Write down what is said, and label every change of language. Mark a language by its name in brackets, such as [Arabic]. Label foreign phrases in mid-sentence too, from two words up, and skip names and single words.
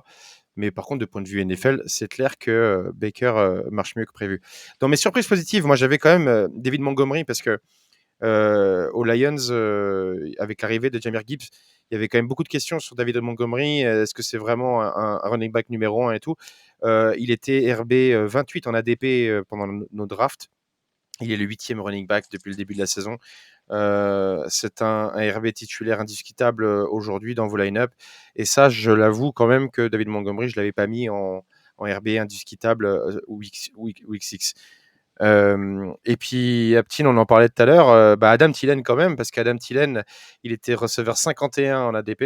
[French] Mais par contre, de point de vue NFL, c'est clair que Baker marche mieux que prévu. Dans mes surprises positives, moi, j'avais quand même David Montgomery, parce que aux Lions, avec l'arrivée de Jahmyr Gibbs, il y avait quand même beaucoup de questions sur David Montgomery. Est-ce que c'est vraiment un [English] running back [French] numéro 1 et tout? Il était RB 28 en ADP pendant nos drafts. Il est le 8e [English] running back [French] depuis le début de la saison. C'est un RB titulaire indiscutable aujourd'hui dans vos line-up. Et ça, je l'avoue quand même que David Montgomery, je ne l'avais pas mis en RB indiscutable week 6. Et puis, Aptin, on en parlait tout à l'heure, Adam Thielen quand même, parce qu'Adam Thielen, il était receveur 51 en ADP.